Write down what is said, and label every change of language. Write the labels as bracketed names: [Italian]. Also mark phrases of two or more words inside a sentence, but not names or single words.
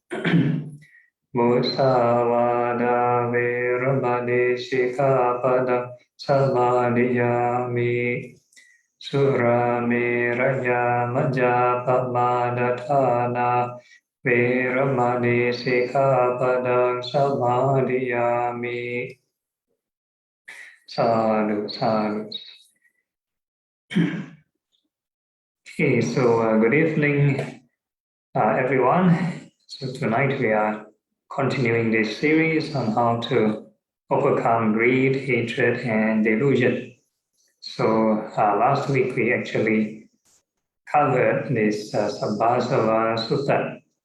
[Pali] Musavada viramani sikkhapada samadhiyami. Suramiraya majapamadatthana viramani sikkhapada samadhiyami. Sadhu, sadhu. [English] Okay, so good evening, everyone. So tonight we are continuing this series on how to overcome greed, hatred, and delusion. So last week we actually covered this [Pali] Sabbasava Sutta.